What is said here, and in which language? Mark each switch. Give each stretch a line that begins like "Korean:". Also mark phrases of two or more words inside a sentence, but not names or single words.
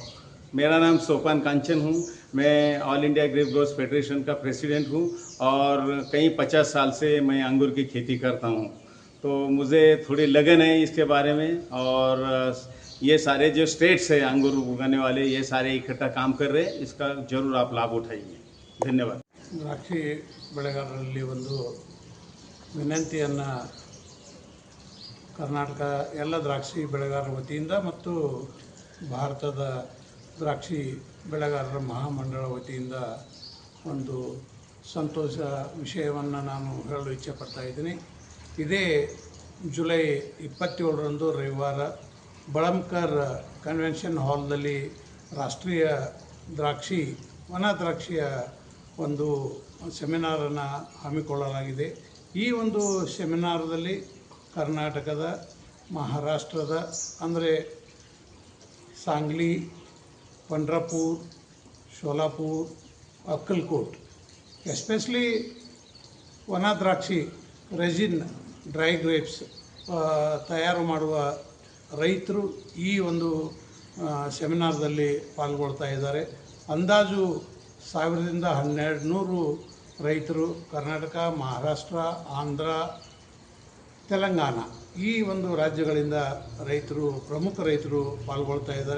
Hindi: मेरा नाम सोपान कांचन हूँ। मैं ऑल इंडिया ग्रेप ग्रोवर्स फेडरेशन का प्रेसिडेंट हूँ और कई 50 साल से मैं अंगूर की खेती करता हूँ, तो मुझे थोड़ी लगन है इसके बारे में। और ये सारे जो स्टेट्स है अंगूर उगाने वाले, ये सारे इकट्ठा काम कर रहे हैं, इसका जरूर आप लाभ उठाइए। धन्यवाद।
Kannada: ದ್ರಾಕ್ಷಿ ಬೆಳೆಗಾರರಲ್ಲಿ ಒಂದು ವಿನಂತಿಯನ್ನು ಕರ್ನಾಟಕ ಎಲ್ಲ ದ್ರಾಕ್ಷಿ ಬೆಳೆಗಾರರ ವತಿಯಿಂದ ಮತ್ತು ಭಾರತದ ದ್ರಾಕ್ಷಿ ಬೆಳೆಗಾರರ ಮಹಾಮಂಡಳ ವತಿಯಿಂದ ಒಂದು ಸಂತೋಷ ವಿಷಯವನ್ನು ನಾನು ಹೇಳಲು ಇಚ್ಛೆಪಡ್ತಾ ಇದ್ದೀನಿ. ಇದೇ ಜುಲೈ 27ರಂದು ರವಿವಾರ ಬಳಂಕರ್ ಕನ್ವೆನ್ಷನ್ ಹಾಲ್ನಲ್ಲಿ ರಾಷ್ಟ್ರೀಯ ದ್ರಾಕ್ಷಿ, ವನ ದ್ರಾಕ್ಷಿಯ ಒಂದು ಸೆಮಿನಾರನ್ನು ಹಮ್ಮಿಕೊಳ್ಳಲಾಗಿದೆ. ಈ ಒಂದು ಸೆಮಿನಾರದಲ್ಲಿ ಕರ್ನಾಟಕದ, ಮಹಾರಾಷ್ಟ್ರದ ಅಂದರೆ सांगली, पंढरपूर, शोलापूर, अक्कलकोट, एस्पेशली
Marathi: वना द्राक्षी
English: raisin dry grapes
Kannada: ತಯಾರು ಮಾಡುವ ರೈತರು ಈ ಒಂದು ಸೆಮಿನಾರ್ದಲ್ಲಿ ಪಾಲ್ಗೊಳ್ತಾ ಇದ್ದಾರೆ. ಅಂದಾಜು 1000ರಿಂದ 1200 ರೈತರು ಕರ್ನಾಟಕ, ಮಹಾರಾಷ್ಟ್ರ, ಆಂಧ್ರ, ತೆಲಂಗಾಣ ಈ ಒಂದು ರಾಜ್ಯಗಳಿಂದ ರೈತರು, ಪ್ರಮುಖ ರೈತರು ಪಾಲ್ಗೊಳ್ತಾ ಇದ್ದಾರೆ.